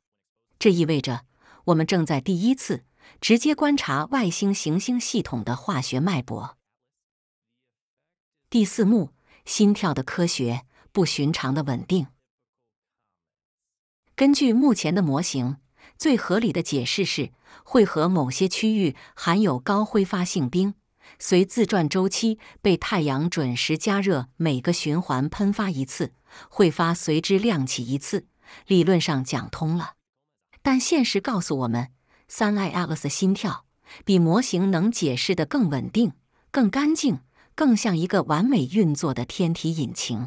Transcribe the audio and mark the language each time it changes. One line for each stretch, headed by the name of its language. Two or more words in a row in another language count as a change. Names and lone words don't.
Chinese: 這意味着，我們正在第一次直接觀察外星行星系統的化學脈搏。第四幕，心跳的科學，不尋常的穩定。根據目前的模型，最合理的解釋是，彗核某些區域含有高揮發性冰，隨自轉周期被太陽準時加熱，每個循環噴發一次，彗發隨之亮起一次，理論上講通了。但現實告訴我們，Suneye Atlas 的心跳比模型能解釋的更穩定、更乾淨，更像一個完美運作的天體引擎。